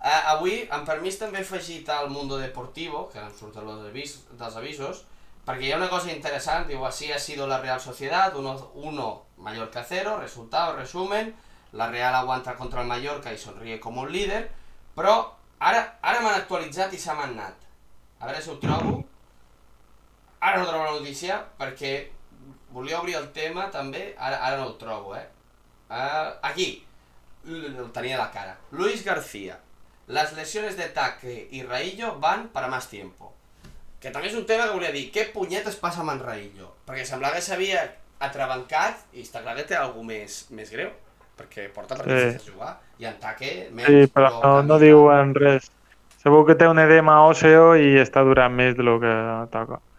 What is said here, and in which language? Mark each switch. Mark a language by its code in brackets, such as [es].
[ca] Avui, en permís, també he afegit al Mundo Deportivo, que em surten dels avisos, perquè hi ha una cosa interessant, diu, [es] así ha sido la Real Sociedad, 1 Mallorca 0, resultado, resumen, la Real aguanta contra el Mallorca y sonríe como un líder, [ca] però ara m'han actualitzat i s'ha manat. A veure si ho trobo. Ara no trobo la notícia, perquè volia obrir el tema també, ara no ho trobo, aquí, el tenia a la cara. [es] Luis García. Las lesiones de Taque y Raillo van para más tiempo. [ca] Que també és un tema que volia dir, què punyetes passa amb en Raillo? Perquè semblava que s'havia atrabancat i està clar que té alguna més greu, perquè porta partits sense jugar, i en Taque menys. Sí, però no diuen res. Segur que té un edema òsseo i està durant més de lo que toca.